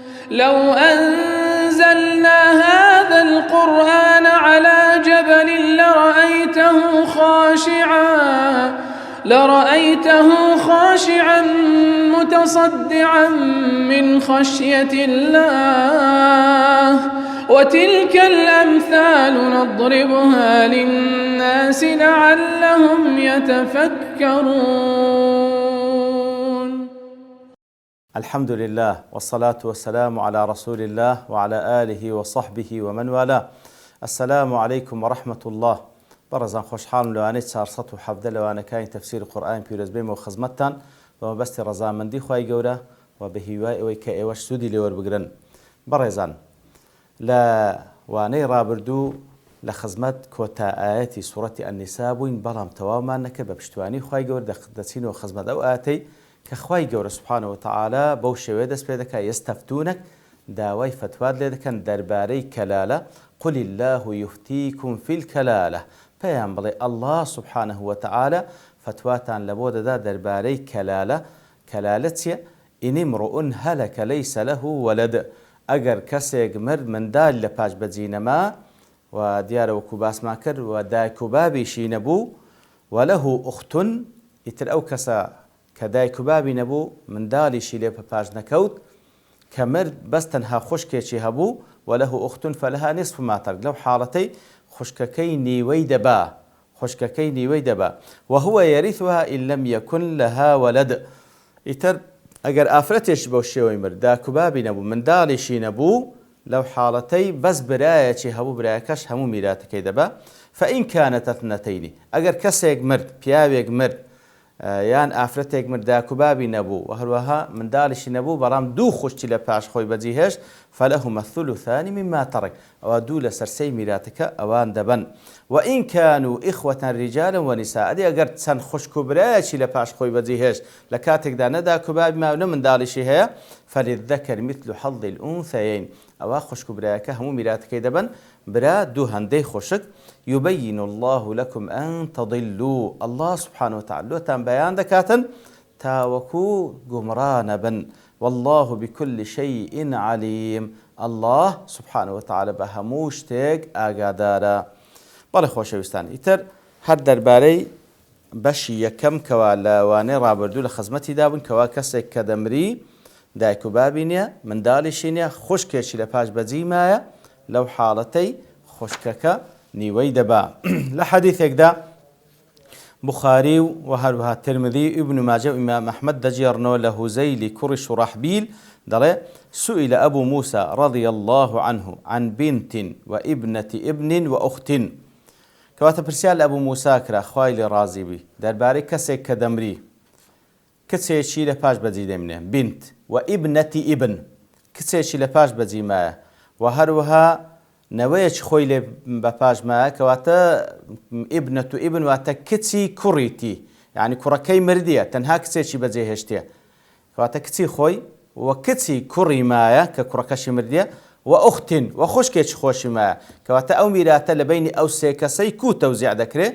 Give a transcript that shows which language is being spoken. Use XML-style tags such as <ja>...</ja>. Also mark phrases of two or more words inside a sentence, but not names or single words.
<ar>لو أنزلنا هذا القرآن على جبل لرأيته خاشعا متصدعا من خشية الله وتلك الأمثال نضربها للناس لعلهم يتفكرون. الحمد لله والصلاة والسلام على رسول الله وعلى آله وصحبه ومن والاه. السلام عليكم ورحمة الله.</ar> <ckb>برزان خوشحال لوانەی 417 لەوانەکانی تەفسیر قورئان پیرۆز بێمەوە خزمەتتان بەمەبەستی ڕەزامەندی خوای گەورە و بە هیوای ئەوەی کە ئێوەش سوودی لێ وەربگرن. بەڕێزان، لە وانەی ڕابردوو لە خزمەت کۆتا ئایەتی سوورەتی ئەنیسا بووین، بەڵام تەواومان نەکرد. بە پشتیوانی خوای گەورە دەچینەوە خزمەت ئەو ئاەتەی کە خوای گەورە</ckb> <ar>سوبحانەهو وتەعالا</ar> <ckb>بەو شێوەیە دەست پێ دەکات یەستەفتونەک، داوای فتوات لێ دەکەن دەربارەی کەلالە.</ckb> <ar>قل الله يفتيكم في الكلالة،</ar> <ckb>پێیان بڵێ</ckb> <ar>الله سبحانه وتعالى</ar> <ckb>فتواتان لەبۆ دەدا دەربارەی کەلالە. کەلالە چییە؟</ckb> <ar>ئین امرؤ هەلەکە لەیسە لەه وەلەد،</ar> <ckb>ئەگەر کەسێک مرد منداڵ لە پاش بەجینەما و دیارە وەکو باسمان کرد و دایک و بابیشی نەبوو،</ckb> <ar>وەلەه ئوختون،</ar> <ckb>ئیتر ئەو کەسە کە دایک و بابی نەبوو منداڵیشی لێ پاش نەکەوت کە مرد بەس تەنها خوشکێکی هەبوو،</ckb> <ar>وەلەه ئوختون فەلەها نصف ما ترك،</ar> <ckb>لەو حاڵەتەی خوشکەکەی نیوەی دەبا</ckb> <ar>وهو يرثها إن لم يكن لها ولد.</ar> <ckb>ئیتر ئەگەر ئافرەتێکی بەو شێوەی مرد دایک و بابی نەبوو منداڵیشی نەبوو، لەو حاڵەتەی بەس برایەکی هەبوو، برایەکەش هەموو میراتەکەی دەبا.</ckb> <ar>فإن كانت اثنتين،</ar> <ckb>ئەگەر کەسێک مرد، پیاوێک مرد یان ئافرەتێک مرد دایک و بابی نەبوو و هەروەها منداڵیشی نەبوو، بەڵام دوو خوشتی لە پاش خۆی بەجێهێشت،</ckb> <ar>فلهما الثلثان مما ترك،</ar> <ckb>ئەوە دوو لە سەرسەی میراتەکە ئەوان دەبن.</ckb> <ar>وإن كانوا إخوة رجالا ونساء،</ar> <ckb>ئەدی ئەگەر چەند خوشک و برایەکی لە پاش خۆی بەجێهێشت لە کاتێکدا نە دایک و بابی ماوە نە منداڵیشی هەیە،</ckb> <ar>فللذكر مثل حظ الأنثيين،</ar> <ckb>ئەوە خوشک و برایەکە هەموو میراتەکەی دەبن برا دوو هەندەی خوشک.</ckb> <ar>يبين الله لكم أن تضلوا، الله سبحانه وتعالى</ar> <ckb>لۆتان بەیان دەکاتن تاوەکو گومڕا نەبن.</ckb> <ar>والله بكل شيء عليم، الله سبحانه وتعالى</ar> <ckb>بە هەموو شتێک ئاگادارە. بەڵێ خۆشەویستان، ئیتر هەر دەربارەی بەشی یەکەم کەوا لەوانەی ڕابردوو لە خزمەتی دابوون کەوا کەسێک کە دەمری دایک و بابی نییە منداڵیشی نییە خوشکێکی لە پاش بەجی مایە، لەو حاڵەتەی خوشکەکە نیوەی دەبا. لە حەدیثێکدا بخاری و هەروەها ترمذی ئیبن ماجە و ئیمام ئەحمەد دەجێڕنەوە لە هوزەیلی کوڕی شوڕەحبیل دەڵێ</ckb> <ar>سئل أبو موسى رضي الله عنه عن بنت وابنة ابن وأخت،</ar> <ckb>کەواتە پرسیار لە ئەبوو موسا کرا خوای لێ ڕازی بی دەربارەی کەسێک کە دەمری کچێکی لە پاش بەجی دەمێنێ، بنت و ئیبنەتی ئیبن، کچێکی لە پاش بەجی مایە و هەروەها نەوەیەکی خۆی لێ بە پاش مایە، کەواتە</ckb> <ar>ئیبنەت و ئیبن</ar> <ckb>واتە کچی کوڕیتی، یعنی کوڕەکەی مردیە تەنها کچێکی بەجێهێشتێ، کەواتە کچی خۆی و کچی کوڕی مایە کە کوڕەکەشی مردیە، و ئوختین و خوشکێکی خۆشی مایە، کەواتە ئەو میراتە لە بینی ئەو سێ کەسەی کو تەوزیع دەکرێت.</ckb>